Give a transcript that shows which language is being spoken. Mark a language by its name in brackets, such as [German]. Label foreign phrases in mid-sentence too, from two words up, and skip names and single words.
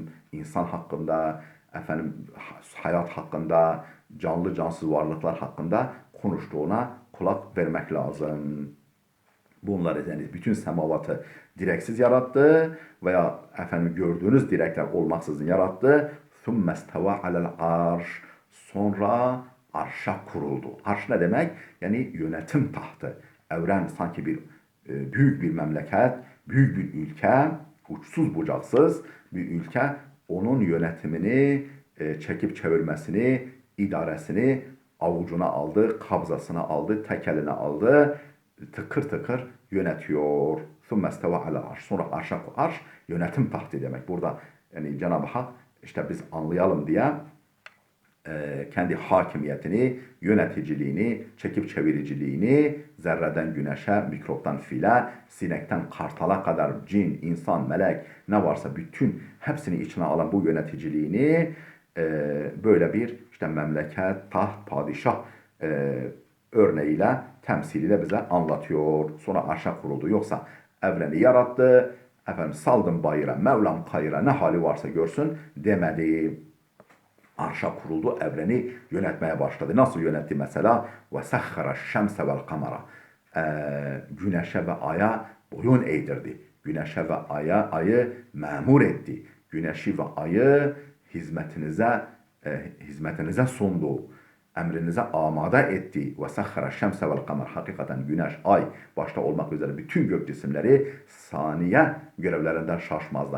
[Turkish] İnsan hakkında, efendim hayat hakkında, canlı cansız varlıklar hakkında konuştuğuna kulak vermek lazım. Bunları, yani bütün semavatı direksiz yarattı veya efendim gördüğünüz direkler olmaksızın yarattı. [Arabic] ثُمَّ اسْتَوَى عَلَى الْعَرْشِ, [Turkish] sonra arşa kuruldu. Arş ne demek? Yani yönetim tahtı. Evren sanki bir büyük bir memleket, büyük bir ülke, uçsuz bucaksız bir ülke. Onun yönetimini, çekip çevirmesini, idaresini avucuna aldı, kabzasına aldı, tek eline aldı. Tıkır tıkır yönetiyor. [Arabic] ثُمَّ اسْتَوَى عَلَى الْعَرْشِ, [Turkish] sonra arş yönetim tahtı demek. Burada yani Cenab-ı Hak işte biz anlayalım diye kendi hakimiyetini, yöneticiliğini, çekip çeviriciliğini zerreden güneşe, mikroptan file, sinekten kartala kadar cin, insan, melek ne varsa bütün hepsini içine alan bu yöneticiliğini böyle bir işte memleket, taht, padişah örneğiyle, temsiliyle bize anlatıyor. Sonra arşa kuruldu. Yoksa evreni yarattı, efendim saldım bayıra, Mevlam kayıra, ne hali varsa görsün demedi. Arşa kuruldu, evreni yönetmeye başladı. Nasıl yönetti mesela? [Arabic] وَسَخَّرَ الشَّمْسَ وَالْقَمَرَ, [Turkish] güneşe ve aya boyun eğdirdi. Güneşe ve ayı memur etti. Güneşi ve ayı hizmetinize sundu. Emrinize amade etti. [Arabic] وسخر الشمس والقمر. [Turkish] Hakikaten güneş, ay başta olmak üzere bütün gök cisimleri saniye görevlerinden şaşmazlar.